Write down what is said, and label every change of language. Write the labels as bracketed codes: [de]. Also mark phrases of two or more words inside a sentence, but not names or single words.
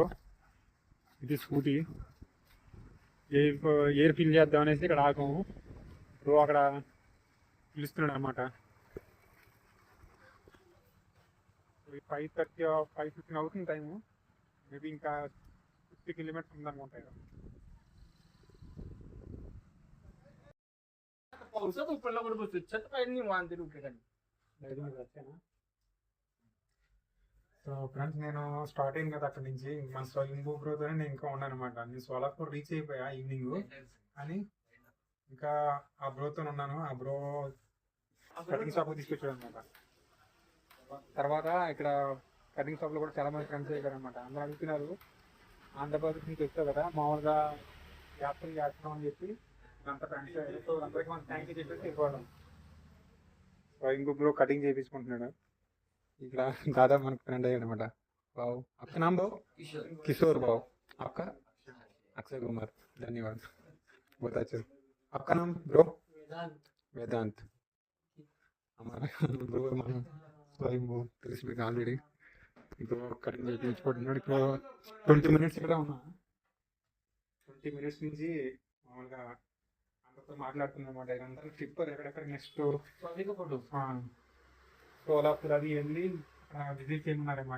[te] ఇది స్కూటీ. ఎయిర్ ఫిల్ చేద్దాం అనేసి ఇక్కడ ఆగాము. బ్రో అక్కడ పిలుస్తున్నాడు అనమాట. 5:30 5:15 అవుతుంది టైము. మేబీ ఇంకా 50 కిలోమీటర్స్ ఉందనుకుంటా. [mr] पावसात उपडला कुठे बसतो छत पाहिजे निवांत डोक्याखाली. [en] so friends, [te] నేను స్టార్ట్ అయింది కదా అక్కడి నుంచి. మన స్వయంభూ బ్రోతోనే నేను ఇంకా ఉన్నాను అనమాట. నేను సోలాపూర్ రీచ్ అయిపోయా ఈవినింగ్. కానీ ఇంకా ఆ బ్రోతో ఉన్నాను. ఆ బ్రో [en] cutting shop [te] తీసుకొచ్చాడు అనమాట. తర్వాత ఇక్కడ [en] cutting shop [te] లో కూడా చాలా మంది ఫ్రెండ్స్ అయ్యారు అనమాట. అందరూ అడుగుతున్నారు, ఆంధ్రప్రదేశ్ నుంచి వచ్చావు కదా, మామూలుగా యాత్రలు చేస్తున్నాం అని చెప్పి అంత ఫ్రెండ్స్ అయ్యారు. సో అందరికి మనం [en] thank you [te] చెప్పేసి ఇవ్వడం. స్వయంభూ బ్రో కటింగ్ చేయించుకుంటున్నాడు. ఇక్కడ దాదాపు మనకు ఫ్రెండ్ అయ్యాడు అనమాట. [hi] బావు आपका नाम भाव? किशोर भाव. आपका? अक्षय कुमार. धन्यवाद, बहुत अच्छा. आपका नाम ब्रो? वेदांत. हमारा ब्रो [te] మన స్వయంభూ తెలిసి మీకు ఆల్రెడీ. ఇప్పుడు కటింగ్ చేయించుకుంటున్నాడు. ఇప్పుడు 20 మినిట్స్ ఇక్కడ ఉన్నా. 20 మినిట్స్ నుంచి మామూలుగా అందరితో మాట్లాడుతున్నాం అనమాట. అందరూ ట్రిప్పర్ ఎక్కడెక్కడ నెక్స్ట్ సోలాపూర్ అది వెళ్ళి విజిట్ చేయమన్నారనమాట.